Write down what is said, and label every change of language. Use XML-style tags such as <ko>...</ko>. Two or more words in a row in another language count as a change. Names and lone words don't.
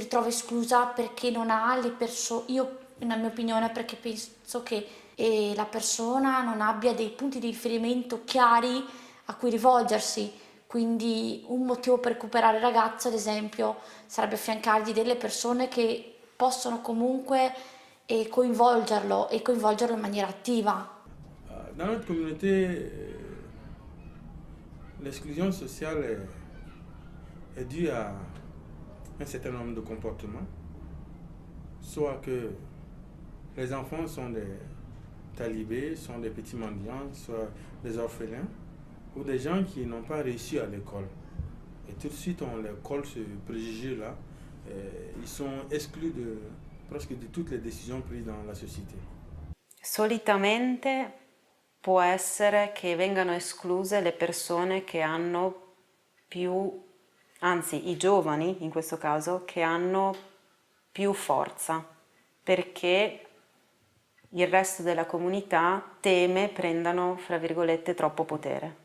<it>ritrova esclusa perché non ha le persone, io nella mia opinione perché penso che la persona non abbia dei punti di riferimento chiari a cui rivolgersi, quindi un motivo per recuperare il ragazzo ad esempio sarebbe affiancargli delle persone che possono comunque coinvolgerlo e coinvolgerlo in maniera attiva.</it> <fr>Dans notre communauté, l'exclusion sociale est due à un certain nombre de comportements, soit que les enfants sont des talibés, sont des petits mendiants, soit des orphelins, ou des gens qui n'ont pas réussi à l'école. Et tout de suite, on leur colle ce préjugé-là. Ils sont exclus de presque de toutes les décisions prises dans la société.</fr> <it>Solitamente può essere che vengano escluse le persone che hanno più, anzi i giovani in questo caso, che hanno più forza, perché il resto della comunità teme prendano, fra virgolette, troppo potere.</it>